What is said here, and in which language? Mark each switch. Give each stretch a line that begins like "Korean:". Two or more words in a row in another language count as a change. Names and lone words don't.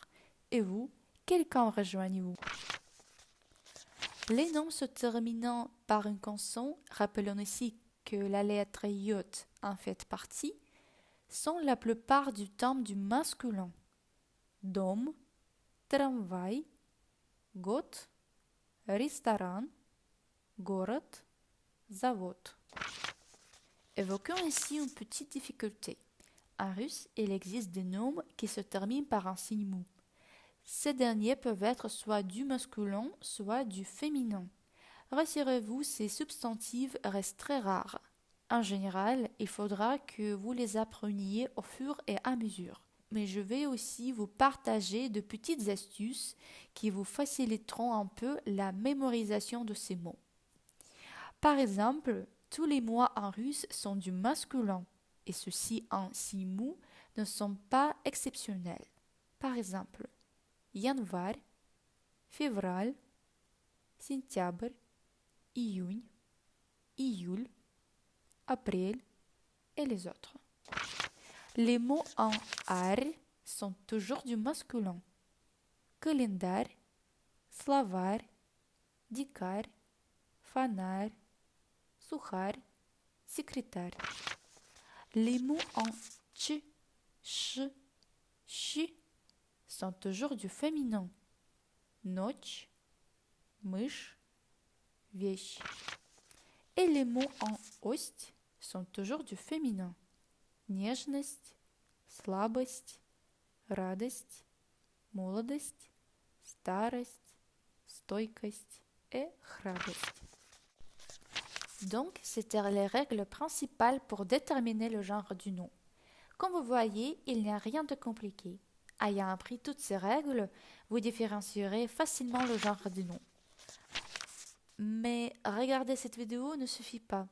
French: Et vous, quel camp rejoignez-vous? Les noms se terminant par une consonne, rappelons ici que la lettre J en fait partie, sont la plupart du temps du masculin.
Russian: дом, трамвай, год, ресторан, город, завод.
French: Évoquons ici une petite difficulté. En russe, il existe des noms qui se terminent par un signe mou. Ces derniers peuvent être soit du masculin, soit du féminin. Rassurez-vous, ces substantifs restent très rares. En général, il faudra que vous les appreniez au fur et à mesure. Mais je vais aussi vous partager de petites astuces qui vous faciliteront un peu la mémorisation de ces mots. Par exemple, tous les mots en russe sont du masculin et ceux-ci en signe mou ne sont pas exceptionnels. Par exemple,
Russian: январь, февраль, сентябрь, июнь, июль, апрель
French: et les autres. Les mots en ar sont toujours du masculin.
Russian: Календарь, словарь, дикарь, фонарь, сухарь,
French: secrétaire. Les mots en ch, ch, chi sont toujours du féminin.
Russian: Ночь, мышь, вещь.
French: Et les mots en ost sont toujours du féminin.
Russian: Нежность, слабость, радость, молодость, старость, стойкость et храбрость.
French: Donc, c'était les règles principales pour déterminer le genre du nom. Comme vous voyez, il n'y a rien de compliqué. Ayant appris toutes ces règles, vous différencierez facilement le genre du nom. Mais regarder cette vidéo ne suffit pas.